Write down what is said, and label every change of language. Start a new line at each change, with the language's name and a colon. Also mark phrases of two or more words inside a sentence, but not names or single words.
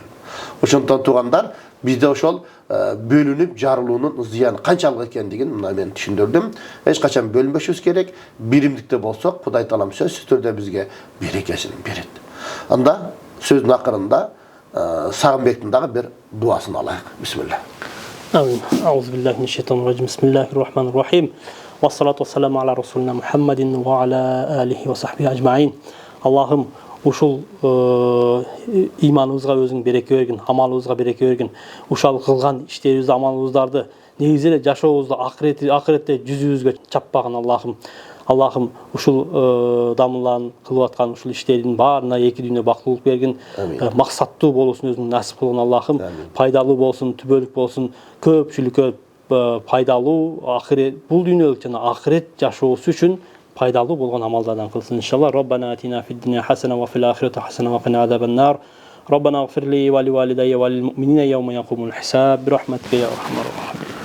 Kyrgyz: Ошондон туугандар, бизде ошол бөлүнүп жарылуунун зыяны канчалык экендигин мына мен түшүндүрдүм. Эч качан бөлүнбөшүбүз керек. Биримдикте болсок, Кудай Таалам сөзсүз түрдө бизге берекесин берет. Анда сөздүн акырында Сагынбектин дагы бир дуасын алайык. Бисмилlah. Амин.
Arabic: أعوذ بالله من الشيطان الرجيم بسم الله الرحمن الرحيم والصلاة والسلام على رسولنا محمد وعلى آله وصحبه أجمعين.
Kyrgyz: Аллахым ушул иманыбызга өзүң береке бергин, амалыбызга береке бергин. Ушал кылган иштерибизди, амалыбыздарды негизи эле жашообузду акыретте жүзүбүзгө чаппагын Аллахым. Аллахым ушул дамылан кылып аткан ушул иштердин баарына эки дүйнө бактылык бергин, максаттуу болушун өзүң насип кылгын Аллахым. Пайдалуу болсун, түбөлүк болсун, көпчүлүккө пайдалуу акырет, бул дүйнөлүк жана акырет жашоосу үчүн пайдалы болгон амалдардан кылсын иншалла.
Arabic: ربنا آتنا في الدنيا حسنة وفي الآخرة حسنة وقنا عذاب النار. ربنا اغفر لي ولوالدي وللمؤمنين يوم يقوم الحساب برحمتك يا ارحم الراحمين.